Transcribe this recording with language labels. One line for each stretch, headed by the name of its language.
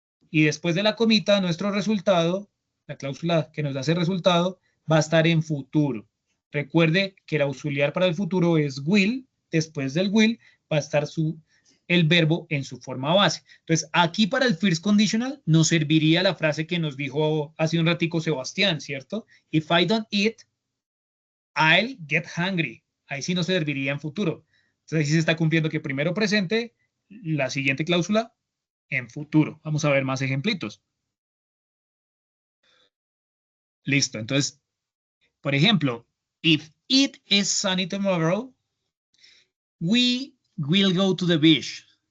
Spanish: Y después de la comita, nuestro resultado, la cláusula que nos da ese resultado, va a estar en futuro. Recuerde que el auxiliar para el futuro es will, después del will va a estar el verbo en su forma base. Entonces, aquí para el first conditional nos serviría la frase que nos dijo hace un ratico Sebastián, ¿cierto?
English: If I don't eat, I'll get hungry.
Spanish: Ahí sí no serviría en futuro. Entonces, ahí sí se está cumpliendo que primero presente, la siguiente cláusula en futuro. Vamos a ver más ejemplitos. Listo. Entonces, por ejemplo,
English: if it is sunny tomorrow, we will go to the beach.